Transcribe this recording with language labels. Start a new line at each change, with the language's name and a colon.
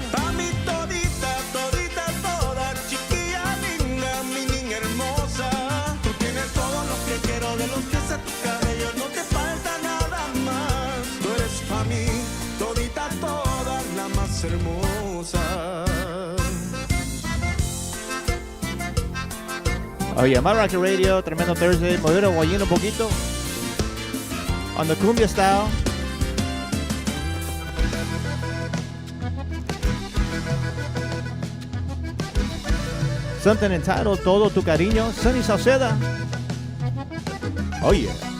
Spanish: Pa' mí todita, todita, toda, chiquilla linda, mi niña hermosa, tú tienes todo lo que quiero, de los pies a tu cabello, no te falta nada más. Tú eres pa' mí todita, toda, la más hermosa.
English: Oh yeah, My Rocket Radio, tremendo Thursday.
Spanish: Mover el guayín un poquito.
English: On the cumbia style. Something entitled Todo Tu Cariño, Sunny Sauceda. Oh yeah.